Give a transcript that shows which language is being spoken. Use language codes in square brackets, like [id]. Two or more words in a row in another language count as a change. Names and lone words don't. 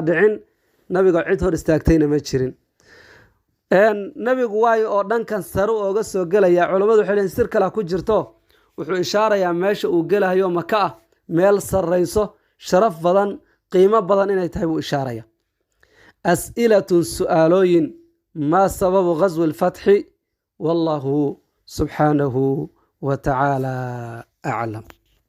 [so] dhicin nabiga cid hor istaagtayna ma jirin nabigu waayo oo dhankan sare uga soo galaya culimadu waxay leeyihiin sir kale ku jirto wuxuu ishaarayaa meesha uu galayo Maka ah meel sarreyso sharaf badan qiimo badan inay tahay buu ishaaraya as'ilatun su'aalooyin [ar] ما سبب غزو الفتح والله سبحانه وتعالى أعلم